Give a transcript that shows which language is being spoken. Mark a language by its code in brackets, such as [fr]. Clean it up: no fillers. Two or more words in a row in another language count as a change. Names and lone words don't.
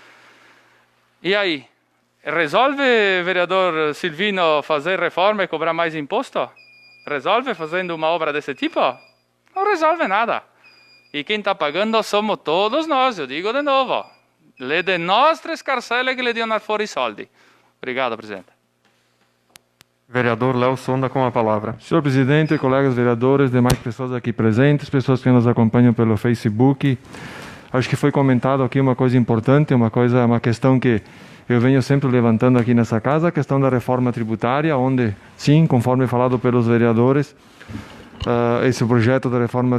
[pt] E aí? Resolve, vereador Silvino, fazer reforma e cobrar mais imposto? Resolve fazendo uma obra desse tipo? Não resolve nada. E quem está pagando somos todos nós, eu digo de novo. [vec] Le de nostre scarselle che le diano fuori i soldi. [pt] Obrigado, presidente. Vereador Léo Sonda com a palavra. Senhor presidente, colegas vereadores, demais pessoas aqui presentes, pessoas que nos acompanham pelo Facebook, acho que foi comentado aqui uma coisa importante, uma questão que eu venho sempre levantando aqui nessa casa, a questão da reforma tributária, onde, sim, conforme falado pelos vereadores, esse projeto de reforma